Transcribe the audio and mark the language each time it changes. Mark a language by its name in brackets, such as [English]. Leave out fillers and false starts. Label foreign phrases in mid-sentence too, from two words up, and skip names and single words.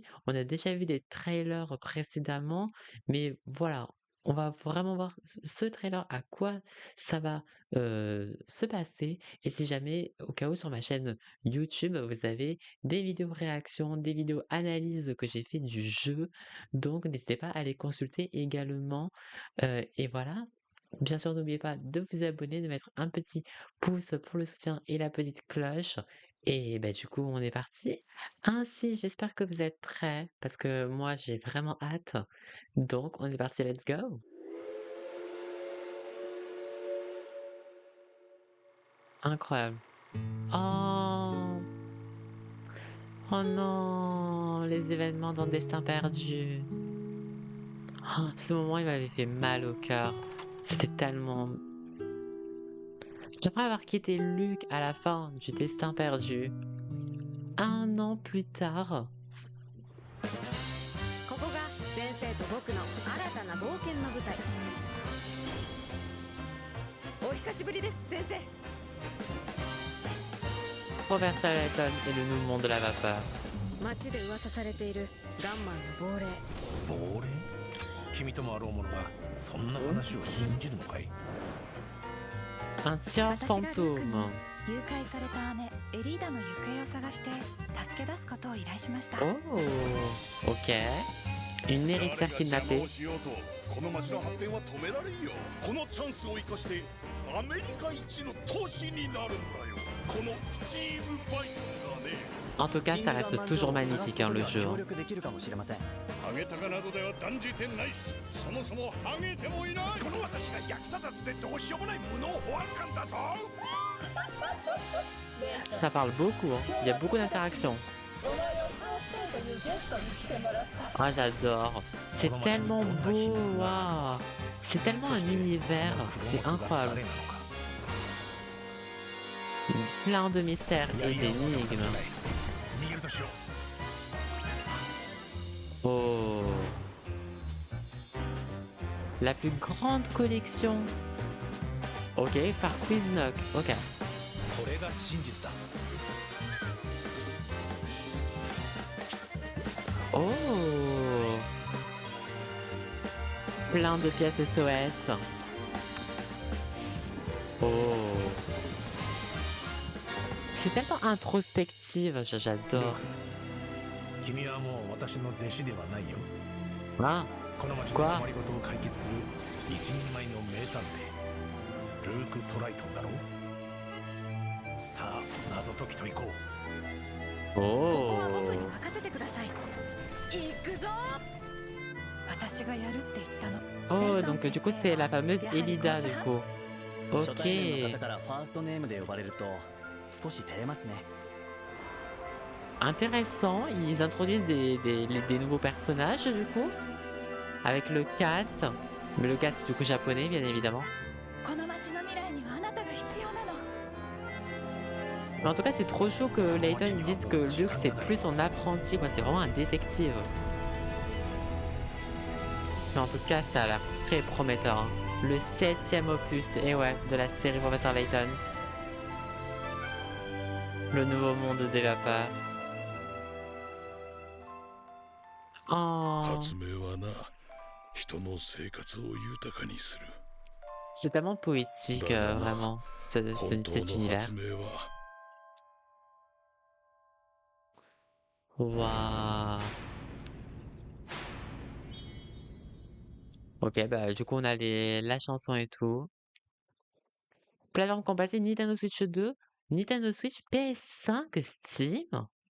[French] On a déjà vu des trailers précédemment, mais voilà, on va vraiment voir ce trailer, à quoi ça va, se passer et si jamais, au cas où sur ma chaîne YouTube, vous avez des vidéos réactions, des vidéos analyses que j'ai fait du jeu, donc n'hésitez pas à les consulter également, et voilà. Bien sûr, n'oubliez pas de vous abonner, de mettre un petit pouce pour le soutien et la petite cloche et bah, du coup, on est parti. Ainsi, j'espère que vous êtes prêts parce que moi, j'ai vraiment hâte. Donc on est parti, [English] let's go! [French] Incroyable. Oh! Oh non! Les événements dans Destin perdu. Oh, ce moment, il m'avait fait mal au cœur. C'était tellement Après avoir quitté Luc à la fin du Destin perdu, un an plus tard, [Japanese] ここが先生と僕の新たな冒険の舞台。お久しぶりです先生。 [French] Professeur Layton et le nouveau monde de la vapeur. [Japanese] 街で噂されているガンマンの亡霊。亡霊？君ともあろう者がそんな話を信じるのかい？ [French] Un tien [Japanese] 私がルークに [French] fantôme. [Japanese] 誘拐された姉エリーダの行方を探して助け出すことを依頼しました。 [French] Oh, ok. Une [Japanese] 誰 [French] héritière [Japanese] が邪魔 [French] kidnappée. [Japanese] をしようとこの町の発展は止められんよ。このチャンスを生かしてアメリカ一の都市になるんだよ。このスチームバイソンがね。 [French] En tout cas, ça reste toujours magnifique, hein, le jeu. [Japanese] 協 [French] Hein. [Japanese] 力できるかもしれません。ハゲタカなどでは断じてないし、そもそもハゲてもいない。この私が役立たずでどうしようもない無能保安官だと。 [French] Ça parle beaucoup, hein. Il y a beaucoup d'interactions. Ah, j'adore. C'est tellement beau, waouh. C'est tellement un univers, c'est incroyable. [Japanese] 誰なのか。 [French] Plein de mystères et [Japanese] 闇を落とさ [French] d'énigmes. [Japanese] せない。逃げるとしよう。 [French] Oh. La plus grande collection. Ok, par Quiznock. Ok. [Japanese] これが真実だ。 [French] Oh. Plein de pièces SOS. Oh. C'est tellement introspective, j'adore. [Japanese] 君はもう私の弟子ではないよ。 [French] Ah, [Japanese] この町の困りごとを解決する一人前の名探偵ルーク・トライトンだろう。さあ謎解きといこう。ここ [French] oh. [Japanese] は僕に任せてください。行くぞ。私がやるって言ったの。 [French] Oh, donc du coup, c'est la fameuse Elida, du coup. [Japanese] 初対面の [French] Ok. [Japanese] 方からファーストネームで呼ばれると少し照れますね。 [French] Intéressant, ils introduisent des nouveaux personnages, du coup. Avec le cast. Mais le cast, du coup, japonais, bien évidemment. [Japanese] この街の未来にはあなたが必要なの。 [French] Mais en tout cas, c'est trop chaud que Layton ils disent que Luke, c'est plus son apprenti, quoi. C'est vraiment un détective. Mais en tout cas, ça a l'air très prometteur, hein. Le 7e opus, et ouais, de la série Professeur Layton. Le nouveau monde des vapeurs. Oh, [Japanese] 発明はな、人の生活を豊かにする。 [French] c'est tellement poétique, [Japanese] だがな、 [French] vraiment, [Japanese] 本当 [French] cet [Japanese] の [French] univers. [Japanese] 発明は [French] Waouh. Ok, bah du coup on a la chanson et tout. Plateforme compatible Nintendo Switch 2, Nintendo Switch, PS5, Steam.